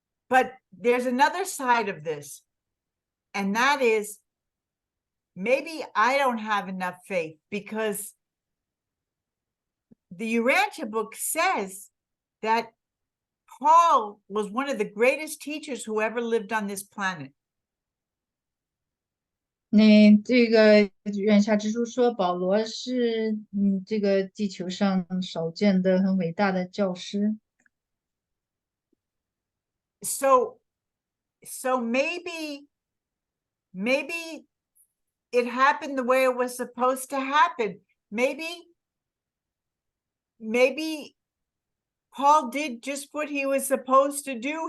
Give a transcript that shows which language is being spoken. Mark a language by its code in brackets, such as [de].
[en] But there's another side of this, and that is maybe I don't have enough faith, because the Urantia book says that Paul was one of the greatest teachers who ever lived on this planet. [zh] 那这个愿下之书说，保罗是这个地球上少见的很伟大的教师。 [en] So maybe it happened the way it was supposed to happen. Maybe Paul did just what he was supposed to do.